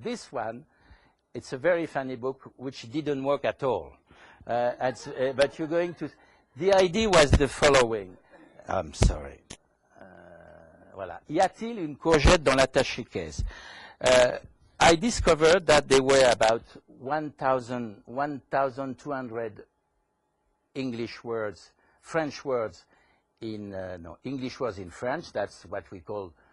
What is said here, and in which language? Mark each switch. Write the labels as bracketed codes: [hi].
[en] This one, it's a very funny book which didn't work at all. But you're going to. The idea was the following. I'm sorry. Voilà. [fr] Y a-t-il une courgette dans l'attaché caisse? [en] I discovered that there were about 1,200 English words, French words English words in French. That's what we call